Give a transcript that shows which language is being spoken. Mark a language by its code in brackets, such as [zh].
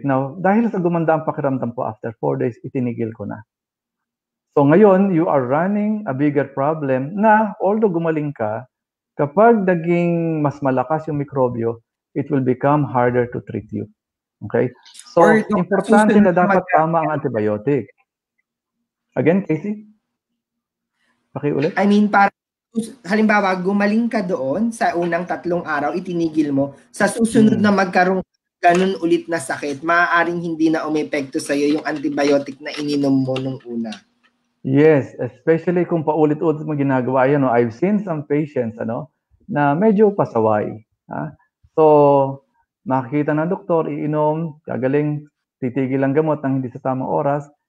[tl] Now, dahil sa gumanda ang pakiramdam ko [en] after 4 days, [tl] itinigil ko na. [en] So ngayon, you are running a bigger problem na although gumaling ka, [tl] kapag naging mas malakas yung mikrobyo, [en] it will become harder to treat you. [tl] Okay? [en] So, importante na dapat tama ang antibiotic. [tl] Again, Casey? Pakiulit? [en] I mean, [tl] halimbawa, gumaling ka doon sa unang 3 araw, itinigil mo. Sa susunod na magkaroon ganun ulit na sakit, maaaring hindi na umepekto sa'yo yung antibiotic na ininom mo nung una. Yes, especially kung paulit-ulit mo ginagawa yan. [en] I've seen some patients na medyo pasaway. [tl] So, makikita ng doktor, iinom, gagaling, titigil ang gamot ng hindi sa tamang oras.